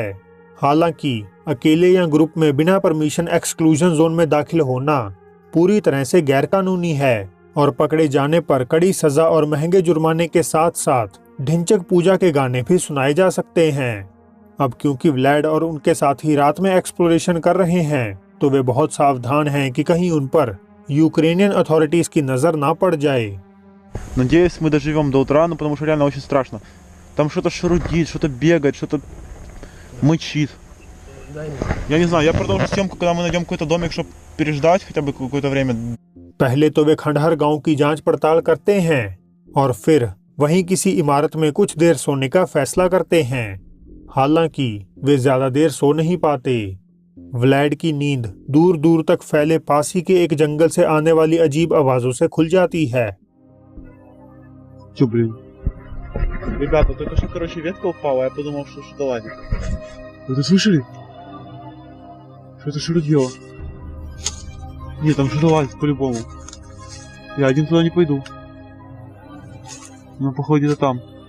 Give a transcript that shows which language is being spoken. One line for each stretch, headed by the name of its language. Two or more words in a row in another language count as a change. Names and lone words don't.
Hindi: हालांकि अकेले या ग्रुप में बिना परमिशन
English: exclusion zone
Hindi: में दाखिल होना पूरी तरह से गैरकानूनी है और पकड़े जाने पर कड़ी सजा और महंगे जुर्माने के साथ साथ ढिंचक पूजा के गाने भी सुनाए जा सकते हैं। अब क्योंकि व्लाड और उनके साथी रात में एक्सप्लोरेशन कर रहे हैं तो वे बहुत सावधान हैं कि कहीं उन पर
English: Ukrainian authorities
Hindi: की नजर ना पड़ जाए।
Russian: Надеюсь, мы доживем до утра, ну потому что реально очень страшно. Там что-то шарудит, что-то бегает, что-то мычит. Я не знаю, я продолжу съемку, когда мы найдем какой-то домик, чтобы переждать хотя бы какое-то время.
Hindi: पहले तो वे खंडहर गांव की जांच पड़ताल करते हैं और फिर वहीं किसी इमारत में कुछ देर सोने का फैसला करते हैं। हालांकि वे ज्यादा देर सो नहीं पाते। व्लाड की नींद दूर दूर तक फैले पास ही के एक जंगल से आने वाली अजीब आवाजों से खुल जाती है।
Russian: Чё, блин? Ребята, только что, короче, ветка упала, я подумал, что что-то лазит. Вы это слышали? Что-то шарудило. Нет, там что-то лазит по-любому. Я один туда не пойду. Ну, походу, где-то там.